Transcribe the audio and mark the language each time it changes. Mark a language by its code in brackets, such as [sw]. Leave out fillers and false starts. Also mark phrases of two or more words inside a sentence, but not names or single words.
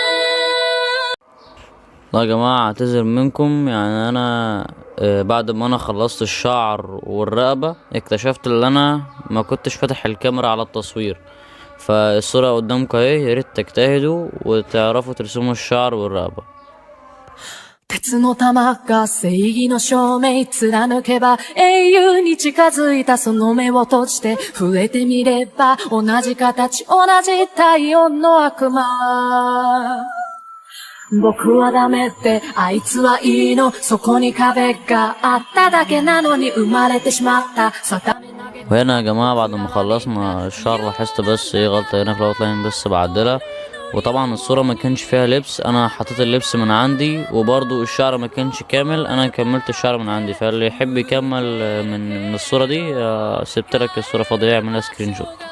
[ar] لا يا جماعة اعتذر منكم، يعني انا بعد ما انا خلصت الشعر والرقبة اكتشفت ان انا ما كنتش فاتح الكاميرا على التصوير. فالصورة قدامكم اهي، ياريت تجتهدوا وتعرفوا ترسموا الشعر والرقبة. [ja] 鉄の玉が正義の証明貫けば英雄に近づいたその目を閉じて触れてみれば同じ形同じ体温の悪魔僕はダメってあいつはいいのそこに壁があっただけなのに生まれてしまった [ar] وهنا يا جماعة بعد ما خلصنا الشعر لاحظت بس ايه غلطة هنا في الاوت لاين بس بعدلها. وطبعا الصورة ما كانش فيها لبس، انا حطيت اللبس من عندي، وبرضو الشعر ما كانش كامل، انا كملت الشعر من عندي. فاللي يحب يكمل من الصورة دي سبت لك الصورة فاضية يعملها [en] screen shot.